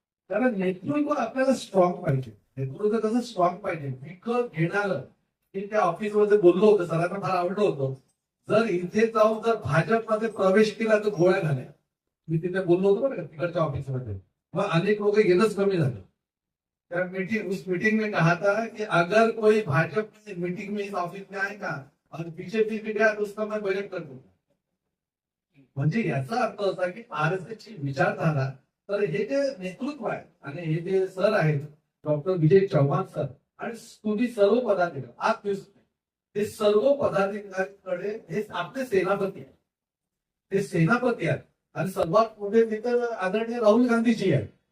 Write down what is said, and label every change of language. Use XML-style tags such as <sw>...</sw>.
<mr>कारण नेतृत्व आपल्याला स्ट्रॉंग पाहिजे. नेतृत्व कसं स्ट्रॉंग पाहिजे, विकत घेणार. मी त्या ऑफिसमध्ये बोललो होतो, सरांना फार आवडलं होतं. जर इथे जाऊन जर भाजपमध्ये प्रवेश केला तर गोळ्या घाल्या. मी तिथे बोललो होतो बरं तिकडच्या ऑफिसमध्ये. मग अनेक लोक येणंच कमी झालं.</mr> <hi>त्या मीटिंग में कहा था कि अगर कोई भाजपा मीटिंग में इस ऑफिस में आएगा और बीजेपी में गया तो उसका मैं बजट कर दूंगा.</hi> <mr>म्हणजे याचा अर्थ असा की आरएसएस ची विचारधारा. तर हे जे नेतृत्व आहे आणि हे जे सर आहेत डॉक्टर विजय चव्हाण सर आणि तुम्ही सर्व पदाधिकारी आप हे सर्व पदाधिकाऱ्यांकडे हे आपले सेनापती आहेत. ते सेनापती आहेत आणि सर्वात मोठे नेते आदरणीय राहुल गांधीजी आहेत.</mr>